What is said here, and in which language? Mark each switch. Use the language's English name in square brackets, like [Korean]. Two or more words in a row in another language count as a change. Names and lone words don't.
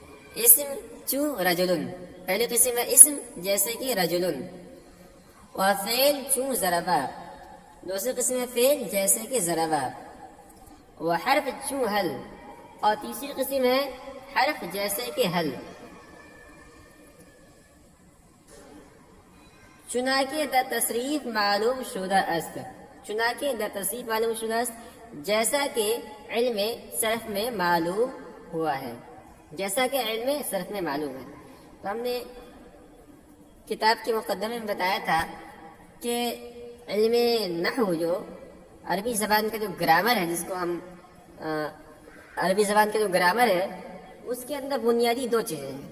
[Persian] اسم چو رجلن، [Urdu] پہلی قسم ہے اسم جیسے کہ رجلن. [Persian] وفعل چو ضربا، [Urdu] دوسری قسم ہے فعل جیسے کہ ضربا. [Persian] وحرف چو حل، [Urdu] اور تیسری قسم ہے حرف جیسے کہ حل. [Persian] چنانکہ در تصریف معلوم شدہ است، چنانکہ در تصریف معلوم شدہ است، [Urdu] جیسا کہ علم صرف میں معلوم ہوا ہے، جیسا کہ علم صرف میں معلوم ہے. تو ہم نے کتاب کے مقدمے میں بتایا تھا کہ علم نحو جو عربی زبان کا جو گرامر ہے، جس کو ہم عربی زبان کا جو گرامر ہے، اس کے اندر بنیادی 2 چیزیں ہیں.